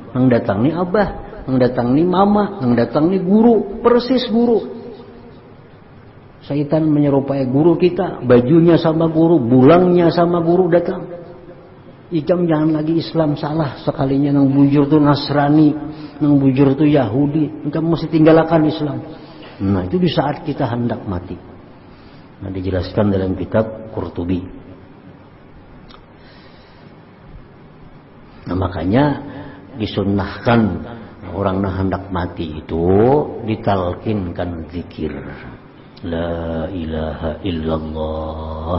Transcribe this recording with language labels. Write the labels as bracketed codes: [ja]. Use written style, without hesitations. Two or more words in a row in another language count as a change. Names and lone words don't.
[bjn] Nang datang ni abah, nang datang ni mama, nang datang ni guru, persis guru. Syaitan menyerupai guru kita, bajunya sama guru, bulangnya sama guru datang. Ikam jangan lagi Islam, salah sekalinya nang bujur tuh Nasrani, nang bujur tuh Yahudi, [id] engkau mesti tinggalkan Islam. Nah, itu di saat kita hendak mati. Nah, dijelaskan dalam kitab Qurtubi. Nah, makanya disunnahkan orang yang hendak mati itu ditalkinkan zikir [ar] la ilaha illallah.